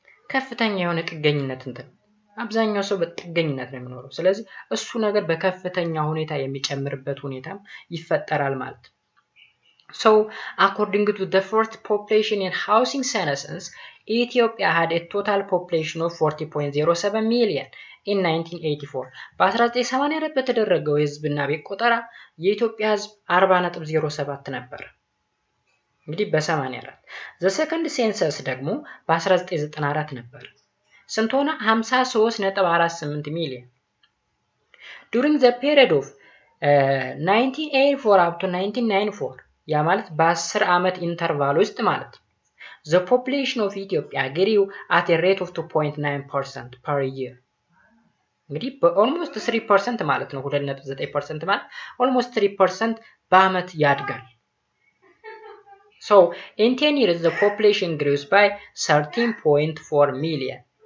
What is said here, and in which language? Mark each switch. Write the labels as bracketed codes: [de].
[am] ከፍተኛ የሆነ ጥገኝነት እንትን አብዛኛው ሰው በጥገኝነት ነው የሚኖረው። ስለዚህ እሱ ነገር በከፍተኛ ሁኔታ የሚጨምርበት ሁኔታም ይፈጠራል ማለት ነው። [en] So according to the first population and housing census, Ethiopia had a total population of 40.07 million in 1984. [am] በ1984 በተደረገው የህዝብና ቤት ቆጠራ የኢትዮጵያ ህዝብ 40.07 ነበር። እንግዲህ በ84 [en] the second census [am] ደግሞ በ1994 ነበር። ስንት ሆነ? 53.48 ሚሊዮን። [en] during the period of 1984 up to 1994 [am] ያ ማለት በ10 ዓመት ኢንተርቫል ውስጥ ማለት [en] the population of Ethiopia grew at a rate of 2.9% per year. [am] እንግዲህ በኦልሞስት 3% ማለት ነው። 2.9% ማለት ኦልሞስት 3% በአመት ያድጋል። [en] so in 10 years the population grows by 13.4 million.